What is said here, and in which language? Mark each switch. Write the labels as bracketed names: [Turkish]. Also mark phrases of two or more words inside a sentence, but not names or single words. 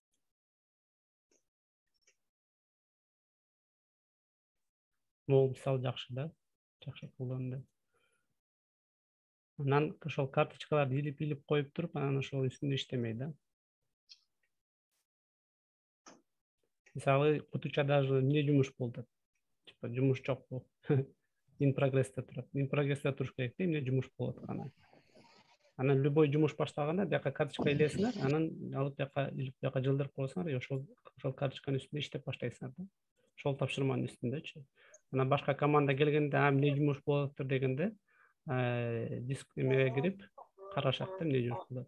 [Kyrgyz] Могу мисал жакшы да. Жакшы колдонду. Анан ошол карточкаларды илип коюп туруп, анан ошол үстүндө иштемей да. Мисалы, кутуча даже эмне жумуш болду? Типа жумуш жокпу. [English] In progress'те [Kyrgyz] турат. [English] In progress'те [Kyrgyz] туруш керек да, эмне жумуш болуп атканы. Анан любой жумуш баштаганда бияка карточка илесиңер, анан алып бияка жылдырып коесуңар, и ошол карточканын үстүндө иштеп баштайсыңар да. Ошол тапшырманын үстүндөчү. Анан башка команда келгенде, эмне жумуш болуптур дегенде, диск эмеге кирип карашат да, эмне жумуш болот.